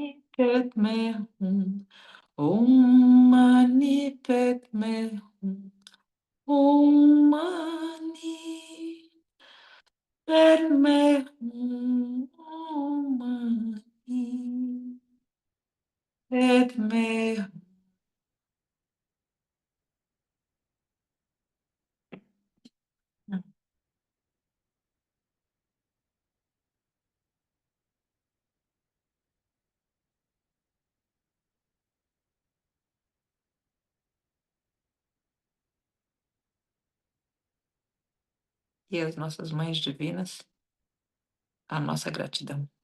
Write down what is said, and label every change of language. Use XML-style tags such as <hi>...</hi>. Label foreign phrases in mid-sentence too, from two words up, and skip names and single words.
<sa>Pet me hum. Om mani padme hum. Om mani padme hum. Om mani padme hum.</sa> <pt>E as nossas mães divinas, a nossa gratidão.</pt>